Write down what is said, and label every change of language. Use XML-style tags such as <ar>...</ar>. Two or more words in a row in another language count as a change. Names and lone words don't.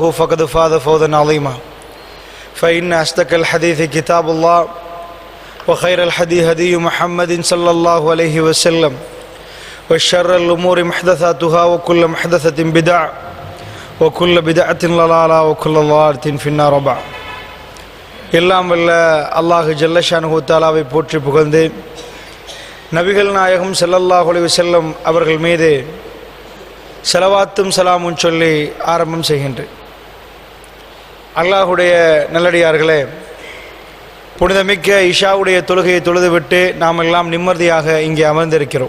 <ar>فقد فاز فوزا عظيما فإن أصدق الحديث كتاب الله وخير الحديث هدي محمد صلى الله عليه وسلم وشر الأمور محدثاتها وكل محدثة بدع وكل بدعة ضلالة وكل ضلالة في النار بعد</ar> <ta>எல்லாம் வல்ல அல்லாஹ் ஜல்லஷானுஹு தஆலாவை போற்றி புகழ்ந்து நபிகள் நாயகம்</ta> <ar>صلى الله عليه وسلم</ar> <ta>அவர்கள் மீது ஸலவாத்தும் சலாமும் சொல்லி ஆரம்பம் செய்கின்றேன். அல்லாஹுடைய நல்லடியார்களே, புனிதமிக்க இஷாவுடைய தொழுகையை தொழுதுவிட்டு நாம் எல்லாம் நிம்மதியாக இங்கே அமர்ந்திருக்கிறோம்.</ta>